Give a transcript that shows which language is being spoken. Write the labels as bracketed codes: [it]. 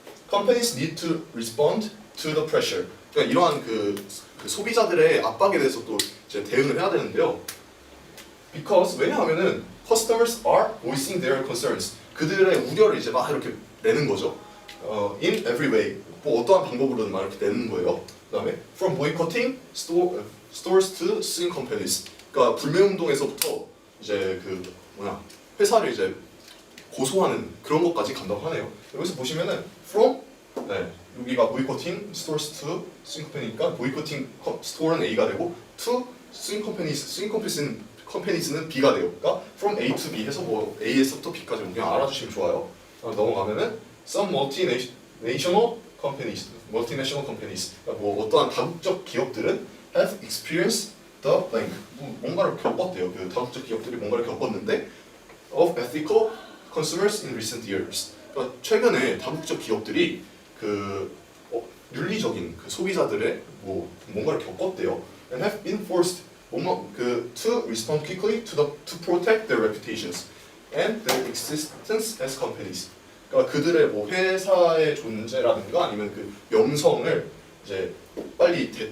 [en] Companies need to respond to the pressure. [ko] 그러니까 이러한 그 소비자들의 압박에 대해서 또 이제 대응을 해야 되는데요. [en] Because [ko] 왜냐하면은 [en] customers are voicing their concerns. [ko] 그들의 우려를 이제 막 이렇게 내는 거죠. [en] In every way. [ko] 뭐 어떠한 방법으로든 막 이렇게 내는 거예요. 그다음에 [en] from boycotting stores to suing companies. [ko] 그러니까 불매 운동에서부터 이제 회사를 이제 고소하는 그런 것까지 간다고 하네요. 여기서 보시면은 from 여기가 [en] boycotting stores to suing company [ko] 니까 boycotting store는 A가 되고 [en] to suing companies [ko] 는 B가 돼요. 그러니까 from A to B 해서 뭐 A에서부터 B까지 그냥 알아주시면 좋아요. 넘어가면은 [en] some multinational companies, [ko] 그러니까 뭐 어떠한 다국적 기업들은 [en] have experienced the blank. [ko] 뭔가를 겪었대요. 그 다국적 기업들이 뭔가를 겪었는데 [en] of ethical consumers in recent years. [ko] 그러니까 최근에 다국적 기업들이 그 윤리적인 그 소비자들의 뭔가를 겪었대요. [en] And have been forced to respond quickly to protect their reputations and their existence as companies. [ko] 그러니까 그들의 뭐 회사의 존재라든가 아니면 그 명성을 이제 빨리